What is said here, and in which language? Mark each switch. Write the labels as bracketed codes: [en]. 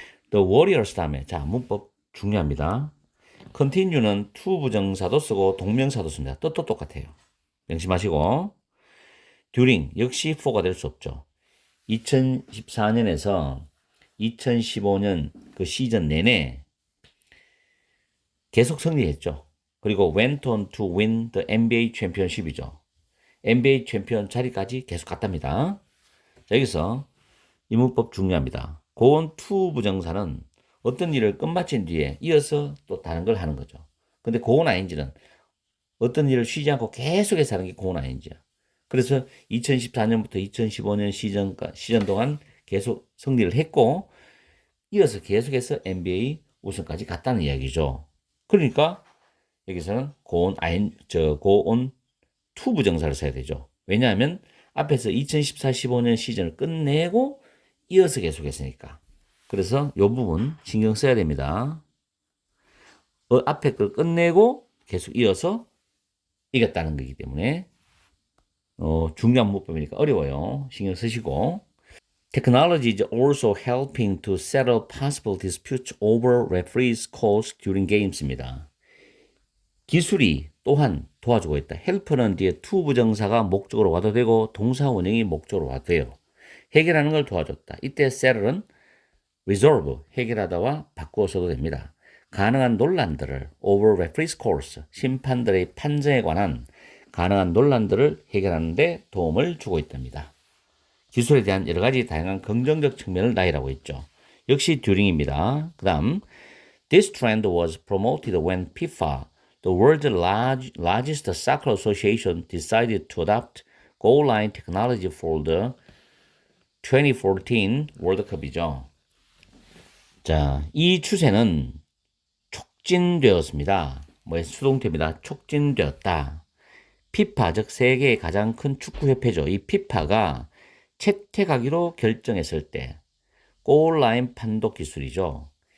[ko] The Warriors 다음에 자 문법 중요합니다. continue는 to 부정사도 쓰고 동명사도 씁니다. 뜻도 똑같아요. 명심하시고 during 역시 for가 될 수 없죠. 2014년에서 2015년 그 시즌 내내 계속 승리했죠. 그리고 [en] went on to win the NBA championship이죠. [ko] NBA 챔피언 자리까지 계속 갔답니다. 자, 여기서 이 문법 중요합니다. go on to 부정사는 어떤 일을 끝마친 뒤에 이어서 또 다른 걸 하는 거죠. 근데 go on ing는 어떤 일을 쉬지 않고 계속해서 하는 게 go on ing야. 그래서 2014년부터 2015년 시즌 동안 계속 승리를 했고 이어서 계속해서 NBA 우승까지 갔다는 이야기죠. 그러니까 여기서는 go on to 부정사를 써야 되죠. 왜냐하면 앞에서 2014-15년 시즌을 끝내고 이어서 계속했으니까. 그래서 이 부분 신경 써야 됩니다. 앞에 걸 끝내고 계속 이어서 이겼다는 거기 때문에 중요한 문법이니까 어려워요. 신경 쓰시고. [en] Technology is also helping to settle possible disputes over referees' calls during games입니다. [ko] 기술이 또한 도와주고 있다. help는 뒤에 to 부정사가 목적으로 와도 되고 동사 원형이 목적으로 와도 돼요. 해결하는 걸 도와줬다. 이때 settle은 resolve, 해결하다와 바꾸어 써도 됩니다. 가능한 논란들을 [en] over referees calls, [ko] 심판들의 판정에 관한 가능한 논란들을 해결하는 데 도움을 주고 있답니다. 기술에 대한 여러 가지 다양한 긍정적 측면을 나열하고 있죠. 역시 during입니다. 그 다음 [en] This trend was promoted when FIFA, the world's largest soccer association, decided to adopt goal line technology for the 2014 월드컵이죠. [ko] 자, 이 추세는 촉진되었습니다. 수동태입니다. 촉진되었다. 피파, 즉 세계의 가장 큰 축구협회죠. 이 피파가 채택하기로 결정했을 때 골라인 판독 기술이죠.